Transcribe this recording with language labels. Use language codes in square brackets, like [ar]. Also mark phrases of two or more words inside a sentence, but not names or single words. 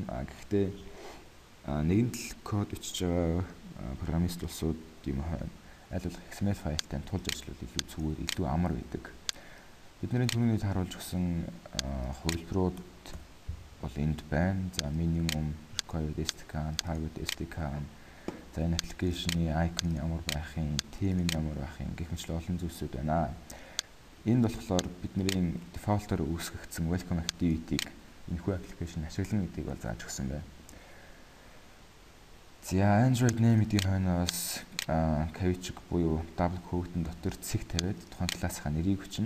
[mn] Гэхдээ нэгэн тал код бичиж байгаа программист улсууд юм аль болох XML файлтай тулж ажиллавал илүү зүгээр, илүү амар байдаг. Бидний түрүүний харуулж өгсөн хувилбарууд бол энд байна. [en] За minimum required SDK, private SDK. [mn] За энэ аппликейшны icon ямар байх юм, theme нь ямар байх юм гэх мэт олон зүйлсүүд байна. Энд болохоор бидний default-оор үүсгэгдсэн [en] welcome activity-г [mn] энэхүү аппликейшн ашиглана гэдгийг бол зааж өгсөн байна. За [en] Android name [mn] гэдгийг хойноос cache буюу [en] double quote-ын [mn] дотор цэг тавиад тухайн классынхаа нэрийг хүчнэ.